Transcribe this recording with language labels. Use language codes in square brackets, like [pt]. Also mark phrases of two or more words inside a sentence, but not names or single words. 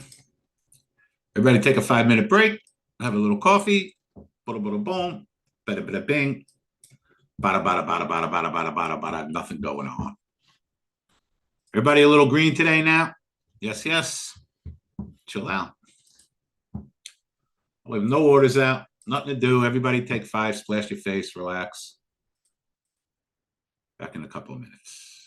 [en] Everybody take a 5-minute break, have a little coffee, bada bada boom, bada bada bing, bada bada bada bada bada bada bada bada, nothing going on. Everybody a little green today now? Yes, yes. Chill out. We have no orders out, nothing to do. Everybody take 5, splash your face, relax. Back in a couple of minutes.